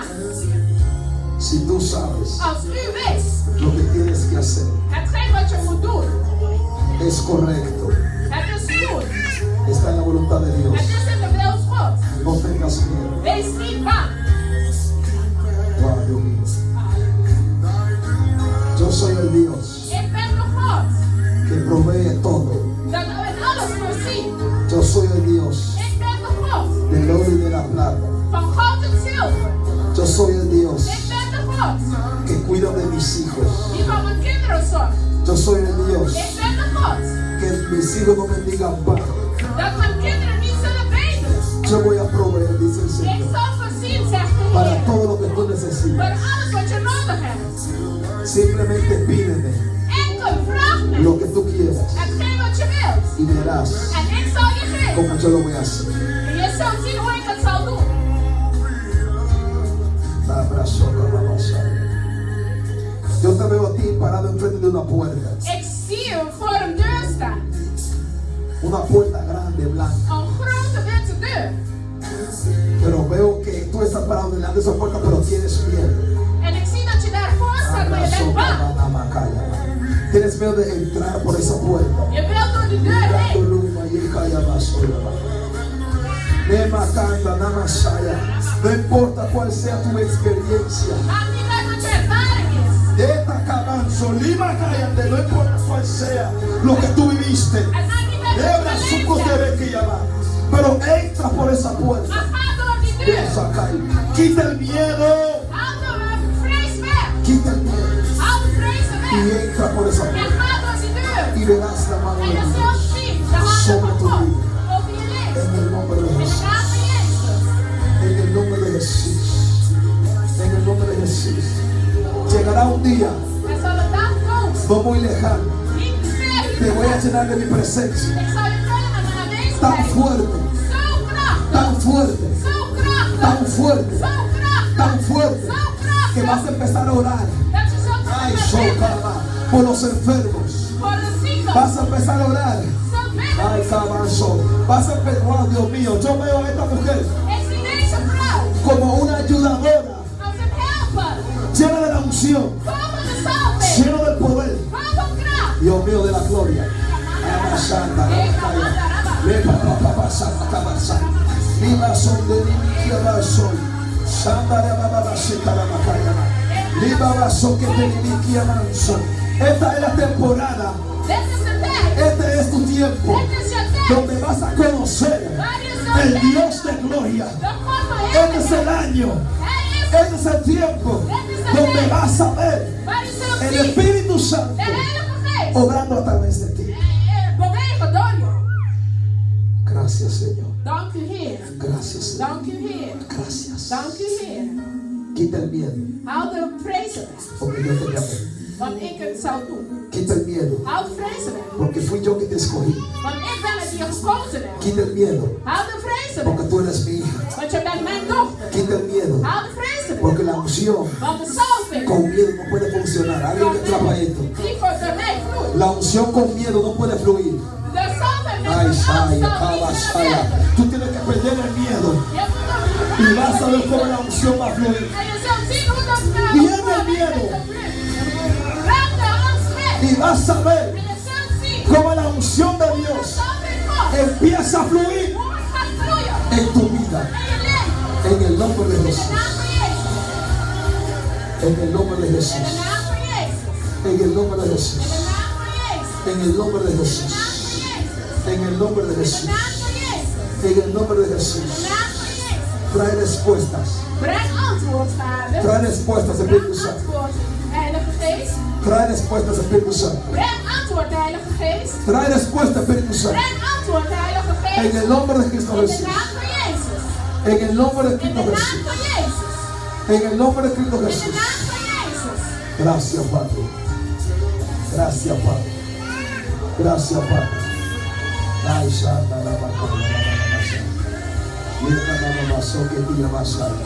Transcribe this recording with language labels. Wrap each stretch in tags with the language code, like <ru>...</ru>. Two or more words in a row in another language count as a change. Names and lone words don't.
<es>Si tú sabes</es> <nl>Als u weet</nl> <es>lo que tienes que hacer</es> <nl>hetgeen wat je moet doen,</nl> <es>es correcto,</es> <nl>het is goed.</nl> <es>está en la voluntad de Dios.</es> <nl>Het is in de wil van God.</nl> <es>No tengas miedo.</es> <nl>Wees niet bang.</nl> <es>Wow, Dios mío. Yo soy el Dios</es> <nl>Ik ben de God</nl> <es>que provee todo.</es> <nl>dat in alles voorziet.</nl> <es>Yo soy el Dios</es> <nl>Ik ben de God</nl> <es>del oro y de la plata.</es> <nl>van goud en zilver.</nl> <es>Yo soy el Dios</es> <nl>Ik ben de God</nl> <es>que cuida de mis hijos.</es> <nl>die van mijn kinderen zorgt.</nl> <es>Yo soy el Dios</es> <nl>Ik ben de God</nl> <es>que mis hijos no mendigan pan.</es> <nl>dat mijn kinderen niet zullen bedelen.</nl> <es>Yo voy a proveer, dice el</es> <nl>Ik</nl> <es>Señor,</es> <nl>zal voorzien, zegt de</nl> <es>para</es> <nl>Heer,</nl> <es>todo lo que tú</es> <nl>voor</nl> <es>necesitas.</es> <nl>alles wat je nodig hebt.</nl> <es>Simplemente pídeme</es> <nl>Enkel vraag me</nl> <es>lo que tú quieras</es> <nl>hetgeen wat je wilt.</nl> <es>y verás</es> <nl>En ik zal je geven.</nl> <es>cómo yo lo voy a hacer.</es> <nl>En je zult zien hoe ik het zal doen.</nl> <es>Yo te veo a ti parado enfrente de una puerta.</es> <nl>Ik zie u voor een deur staan.</nl> <es>Una puerta grande, blanca.</es> <nl>Een grote witte deur.</nl> <es>Pero veo que tú estás parado delante de esa puerta, pero tienes miedo.</es> <nl>En ik zie dat je daarvoor staat, maar je bent bang.</nl> <es>Tienes miedo de entrar por esa puerta.</es> <nl>Je wilt door die deur heen.</nl> <es>No importa cuál sea tu experiencia.</es> <nl>Maakt niet uit wat je ervaring is.</nl> <es>No importa cuál sea lo que tú viviste.</es> <nl>Het maakt niet uit wat je beleefd hebt.</nl> <es>Pero entra por esa puerta.</es> <nl>Maar ga door die deur.</nl> <es>Quita el miedo.</es> <nl>Haal de vrees weg.</nl> <es>Quita el miedo.</es> <nl>Haal de vrees</nl> <es>Y</es> <nl>weg.</nl> <es>entra por esa</es> <nl>En</nl> <es>puerta.</es> <nl>ga door die deur.</nl> <es>Y verás la mano</es> <nl>En</nl> <es>de</es> <nl>je</nl> <es>Dios.</es> <nl>zult zien de handen van God over je leven.</nl> <es>En el nombre de</es> <nl>In de</nl> <es>Jesús.</es> <nl>naam van Jezus.</nl> <es>En el nombre de Jesús. En el nombre de Jesús. Llegará un día,</es> <nl>Er zal een dag komen.</nl> <es>no muy lejano,</es> <nl>Niet ver.</nl> <es>te voy a llenar de mi presencia.</es> <nl>Ik zal je vullen met mijn</nl> <es>Tan</es> <nl>aanwezigheid.</nl> <es>fuerte,</es> <nl>Zo krachtig.</nl> <es>tan fuerte,</es> <nl>Zo krachtig.</nl> <es>tan fuerte,</es> <nl>Zo krachtig.</nl> <es>tan fuerte,</es> <nl>Zo</nl> <es>que</es> <nl>krachtig.</nl> <es>vas a empezar a orar.</es> <nl>Dat je zult Ay, gaan bidden Shokaba,</nl> <es>por los enfermos.</es> <nl>voor de zieken.</nl> <es>Vas a empezar a orar.</es> <nl>Zult bidden. Ay, Cabanzo.</nl> <es>Vas a empezar, wow, Dios mío, yo veo a esta mujer</es> <nl>Ik zie deze vrouw</nl> <es>como una ayudadora,</es> <nl>als een helper.</nl> <es>llena de la unción,</es> <nl>Vol van de salving.</nl> <es>llena del poder.</es> <nl>Vol van kracht.</nl> <es>Dios mío, de la gloria. Abashanda, Rabakaya. Lepa, papa, pasama, cabasa. Liba son de Libikia Basoy. Samba de Baba Sita la Macaya. Liba Baso que te Libikia Manso. Esta es la temporada.</es> <nl>Dit is de tijd.</nl> <es>Este es tu tiempo.</es> <nl>Dit is je tijd.</nl> <es>Donde vas a conocer</es> <nl>Waar je zult</nl> <es>el</es> <nl>bidden.</nl> <es>Dios de gloria.</es> <nl>De God van</nl> <es>Este es el</es> <nl>heerlijkheid.</nl> <es>año.</es> <nl>Hij is</nl> <es>Este es el tiempo. Donde vas a ver</es> <nl>waar je zult</nl> <es>el</es> <nl>zien.</nl> <es>Espíritu Santo</es> <nl>De Heilige Geest.</nl> <es>obrando a través de ti.</es> <nl>Bewegen door je.</nl> <es>Gracias, Señor.</es> <nl>Dank u Heer.</nl> <es>Gracias, Señor.</es> <nl>Dank u Heer.</nl> <es>Gracias.</es> <nl>Dank u Heer.</nl> <es>Quita el miedo,</es> <nl>Haal de vrezen weg.</nl> <es>porque yo te llamé.</es> <nl>Want ik het zou doen.</nl> <es>Quita el miedo,</es> <nl>Haal de vrezen weg.</nl> <es>porque fui yo que te escogí.</es> <nl>Want ik ben het die je gekozen hebt.</nl> <es>Quita el miedo,</es> <nl>Haal de vrezen</nl> <es>porque</es> <nl>weg.</nl> <es>tú eres mi hija.</es> <nl>Want je bent mijn dochter.</nl> <es>Quita el miedo,</es> <nl>Haal de vrezen weg.</nl> <es>porque la unción</es> <nl>Want de salving</nl> <es>con miedo no puede funcionar. Alguien que trapa esto.</es> <nl>die voor de mij vloeit.</nl> <es>La unción con miedo no puede fluir.</es> <nl>De salving met Ay, de Shaya, afstand Kaba, niet Shaya. verwerken.</nl> <es>Tú tienes que perder el miedo</es> <nl>Je moet</nl> <es>y vas a ver cómo la unción va a fluir.</es> <nl>En je zult zien hoe dat</nl> <es>Viene el miedo. vas a ver</es> <nl>En je zult zien</nl> <es>cómo la unción de</es> <nl>hoe de</nl> <es>Dios</es> <nl>zalving God,</nl> <es>empieza a fluir</es> <nl>hoe het gaat vloeien</nl> <es>en tu vida.</es> <nl>in je leven.</nl> <es>En el nombre de</es> <nl>In de</nl> <es>Jesús.</es> <nl>naam van Jezus.</nl> <es>En el nombre de</es> <nl>In de</nl> <es>Jesús.</es> <nl>naam van Jezus.</nl> <es>En el nombre de</es> <nl>In</nl> <es>Jesús.</es> <nl>de naam van Jezus.</nl> <es>En el nombre de</es> <nl>In de</nl> <es>Jesús.</es> <nl>naam van Jezus.</nl> <es>En el nombre de</es> <nl>In de</nl> <es>Jesús.</es> <nl>naam van Jezus.</nl> <es>En el nombre de</es> <nl>In de</nl> <es>Jesús.</es> <nl>naam van Jezus.</nl> <es>Trae respuestas.</es> <nl>Breng antwoord, Vader.</nl> <es>Trae respuestas, Espíritu</es> <nl>Breng</nl> <es>Santo.</es> <nl>antwoord, Heilige Geest.</nl> <es>Trae respuestas, Espíritu Santo.</es> <nl>Breng antwoord, Heilige Geest.</nl> <es>Trae respuesta, Espíritu Santo.</es> <nl>Breng antwoord, Heilige</nl> <es>En</es> <nl>Geest.</nl> <es>el nombre de Cristo</es> <nl>In de</nl> <es>Jesús.</es> <nl>naam van Jezus.</nl> <es>En el nombre de</es> <nl>In de</nl> <es>Cristo</es> <nl>naam</nl> <es>Jesús.</es> <nl>van Jezus.</nl> <es>En el nombre de Cristo</es> <nl>In de</nl> <es>Jesús.</es> <nl>naam van Jezus.</nl> <es>Gracias, Padre. Gracias, Padre. Gracias, Padre. Ay, Santa, la vaca, la vaso que tira más allá.</es>